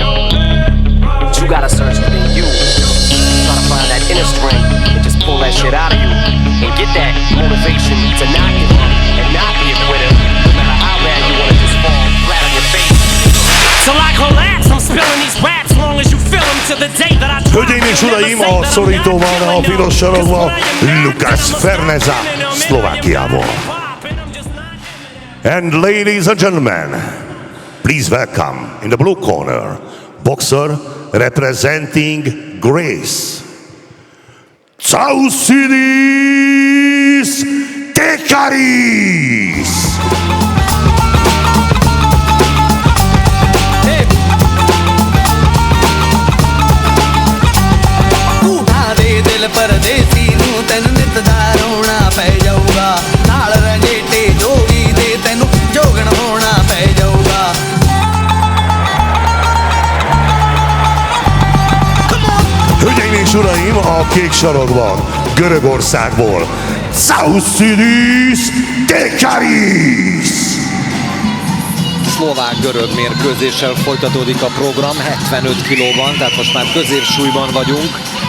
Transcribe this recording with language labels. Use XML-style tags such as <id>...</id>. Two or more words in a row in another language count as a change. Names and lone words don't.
<en>But you gotta search within you. Try to find that inner strength and just pull that shit out of you and get that motivation to not give up and not be a quitter, no matter how bad you want to just fall flat on your face. So I collapse, I'm spilling these raps long as you feel them to the day that I.</en> <hu>Hölgyeim és uraim, a szorítóban a piros sarokban Lukas Ferneza, Szlovákiából.</hu> <en>And ladies and gentlemen, please welcome in the blue corner, boxer representing Greece, Tsaousidis Tekaris.</en> <pa>ਪਰਦੇਸੀ ਨੂੰ ਤੈਨ ਨਿੱਤ ਦਾ ਰੋਣਾ ਪੈ ਜਾਊਗਾ ਨਾਲ ਰਾਂਝੇਟੇ ਜੋਗੀ ਦੇ ਤੈਨੂੰ ਜੋਗਣ ਹੋਣਾ ਪੈ ਜਾਊਗਾ</pa> <hu>Hölgyeim és uraim, a kék sarokban Görögországból Tsaousidis Tekaris. Szlovák-görög mérkőzéssel folytatódik a program, 75 kilóban, tehát most már középsúlyban vagyunk.</hu>